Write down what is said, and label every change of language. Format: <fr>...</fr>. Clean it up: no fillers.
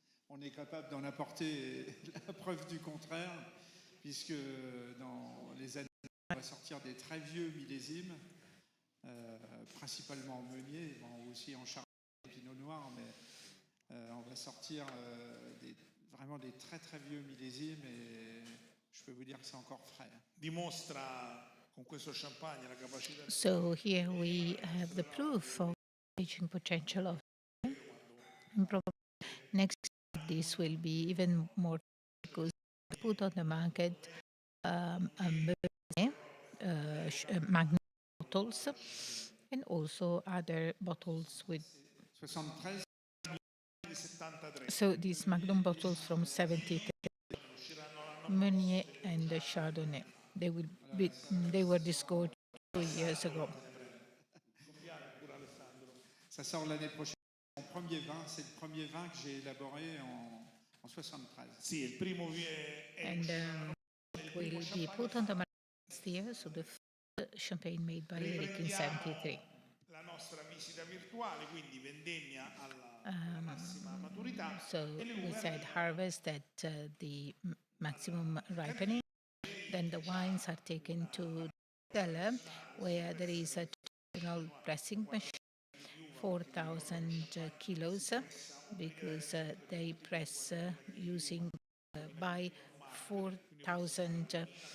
<fr>On est capable d'en apporter la preuve du contraire, puisque dans les années, on va sortir des très vieux millésimes, principalement en Meunier, bon, aussi en Chardonnay et Pinot Noir, mais on va sortir vraiment des très très vieux millésimes et je peux vous dire que c'est encore frais.</fr> <it>Dimostra con questo champagne la capacità di</it> <en>So here we have the proof of aging potential of and probably next this will be even more because we put on the market Magnum bottles and also other bottles with 73,</en> <it>di 73.</it> <en>so these Magnum bottles from 73 Meunier and Chardonnay. They were discovered 2 years ago.</en> <fr>ça sort l'année prochaine. Mon premier vin, c'est le premier vin que j'ai élaboré en 73.</fr> <it>Sì, il primo</it> <en>And it will be put on the market next year, so the first champagne made by Eric in 73.</en> <it>la nostra visita virtuale, quindi vendemmia alla massima maturità.</it> <en>So we said harvest at the maximum ripening. Then the wines are taken to the cellar where there is a traditional pressing machine, 4,000 kilos, because they press using by 4,000</en>